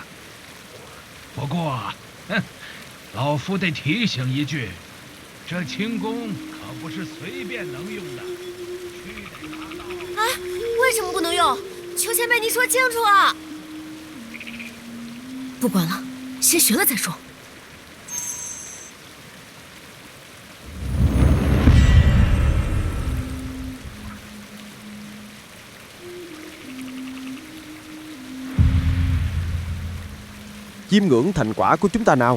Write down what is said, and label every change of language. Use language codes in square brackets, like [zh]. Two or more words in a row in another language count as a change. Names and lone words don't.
[zh] 不过，老夫得提醒一句。这轻功可不是随便能用的，须得拿到。哎，为什么不能用？裘前辈，你说清楚啊！不管了，先学了再说。 [vi] Chiêm ngưỡng thành quả của chúng ta nào.